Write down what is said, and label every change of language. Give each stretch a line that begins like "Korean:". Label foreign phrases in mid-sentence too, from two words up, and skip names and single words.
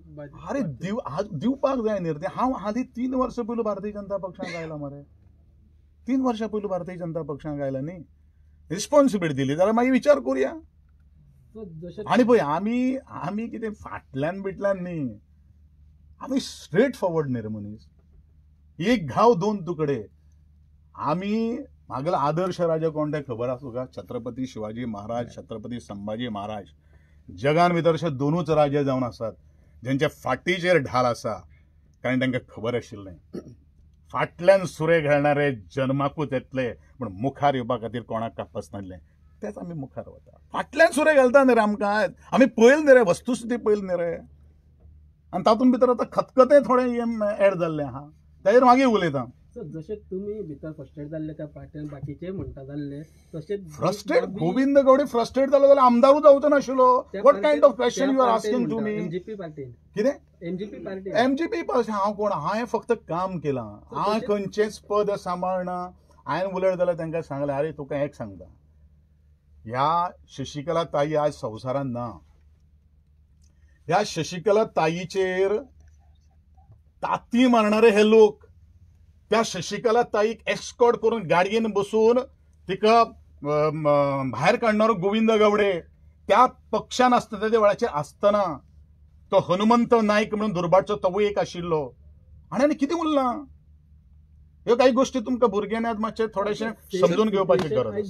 Konkani: अरे दिवपाक जाय न्ही रे हांव हालीं 3 वर्सां पयलीं भारतीय जनता पक्षांत आयला मरे 3 वर्सां पयलीं भारतीय जनता पक्षांत आयला न्ही रिस्पॉन्सिबिलिटी दिली जाल्यार मागीर विचार करुया आनी पळय आमी कितें फाटल्यान बिटल्यान न्ही आमी
English: straight forward
Konkani: न्ही रे मनीस एक घाव दोन तुकडे आमी म्हागेलो आदर्श राजा कोण ते खबर आसा तुका छत्रपती शिवाजी महाराज छत्रपती संभाजी महाराज जगान भितर अशे दोनूच राजे जावन आसात जेंच्या फाटीचेर ढाल आसा कारण तांकां खबर आशिल्लें फाटल्यान सुरे घालणारे जन्माकूच येतले पूण मुखार येवपा खातीर कोणाक कापस नासलें तेच आमी मुखार वता फाटल्यान सुरे घालता न्ही रे आमकां आमी पळयलें न्ही रे वस्तुस्थिती पळयली न्ही रे आनी तातूंत भितर आतां खतखतें थोडें एड जाल्लें आहा ताजेर मागीर उलयतां जशें तुमी भितर फ्रस्ट्रेट जाल्ले त्या पार्ट्यान बाकीचे म्हणटा जाल्ले तशेंच फ्रस्ट्रेट गोविंद गावडे फ्रस्ट्रेट जालो जाल्यार आमदारूच जावचो नाशिल्लो
English: what kind of question you are asking to me
Konkani: एमजीपी पार्टीन कितें एमजीपी पार्टी हांव कोण हांवें फक्त काम केलां हांवें खंयचेंच पद सांबाळना हांवें उलयत जाल्यार तांकां सांगलें अरे तुका एक सांगता ह्या शशिकला ताई आज संवसारांत ना ह्या शशिकला ताईचेर ताती मारणारे हे लोक त्या शशिकला ताईक एस्कॉर्ट करून गाडयेन बसून तिका भायर काडणारो गोविंद गावडे त्या पक्षान आसता त्या वेळाचेर आसतना तो हनुमंत नायक म्हणून दुर्भाटचो तोवूय एक आशिल्लो आनी कितें उरलां ह्यो काही गोष्टी तुमकां भुरग्यांनी आज मातशें थोडेशें समजून घेवपाची गरज आसा